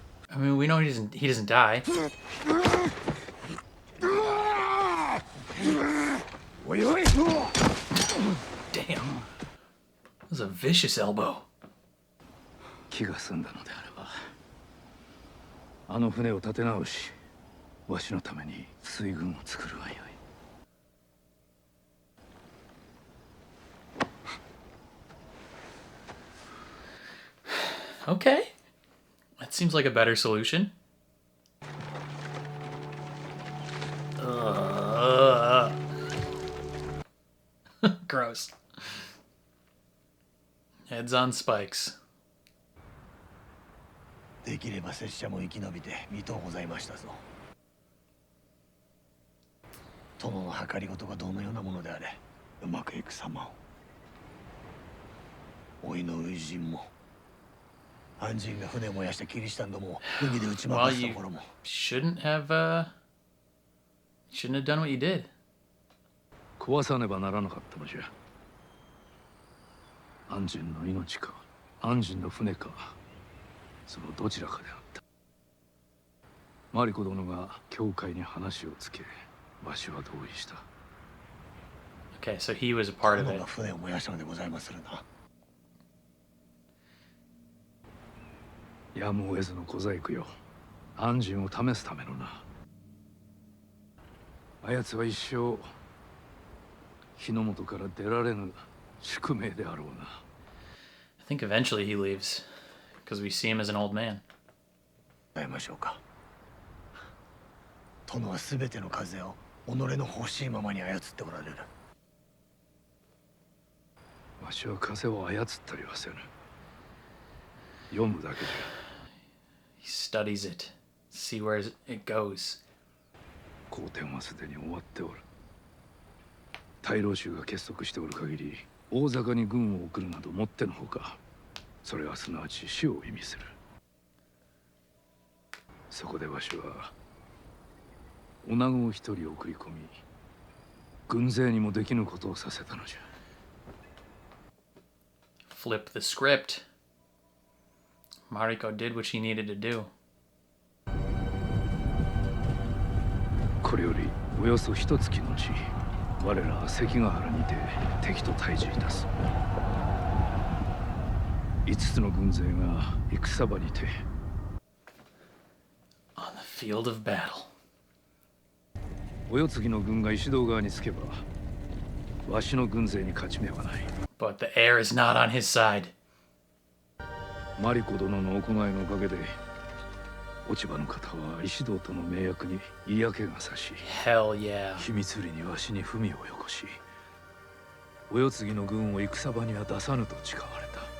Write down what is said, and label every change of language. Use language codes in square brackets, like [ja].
[en] I mean, we know he doesn't die. Damn. That was a vicious elbow. [ja] 気が済んだのであれば、あの船を立て直し、わしのために水軍を作るがよい。 [en] Okay. That seems like a better solution. Gross. Heads on spikes. [ja] できれば拙者も生き延びて見とうございましたぞ。殿の計りごとがどのようなものであれ、うまくいく様を。甥の初陣も、安心が船を燃やしたキリシタンどもを海で打ち負かすところも。 [en] Shouldn't have done what you did. [ja] 壊さねばならなかったのじゃ。安心の命か、安心の船か、そのどちらかであった。マリコ殿が教会に話をつけ、わしは同意した。 [en] Okay, so he was a part of [ja] 殿 [en] it. [ja] が船を燃やしたのでございまするな。やむを得ずの小細工よ。安心を試すためのな。あやつは一生日の元から出られぬ宿命であろうな。 [en] I think eventually he leaves because we see him as an old man. [ja] 会いましょうか。殿は全ての風を己の欲しいままに操っておられる。わしは風を操ったりはせぬ。読むだけじゃ。 [en] He studies it, see where it goes. [ja] 好天はすでに終わっておる。大老衆が結束しておる限り、大坂に軍を送るなどもってのほか。それはすなわち死を意味する。そこでわしは女子を一人送り込み、軍勢にもできぬことをさせたのじゃ。 [en] Flip the script. Mariko did what she needed to do. [ja] これよりおよそ一月のち、我らは関ヶ原にて敵と対峙いたす。 5つの軍勢が戦場にて。 [en] On the field of battle. [ja] お世継ぎの軍が石堂側につけば、わしの軍勢に勝ち目はない。 [en] But the heir is not on his side. [ja] マリコ殿の行いのおかげで、落ち葉の方は石堂との盟約に嫌気がさし、 [en] Hell yeah. [ja] 秘密裏にわしに文をよこし、お世継ぎの軍を戦場には出さぬと誓われた。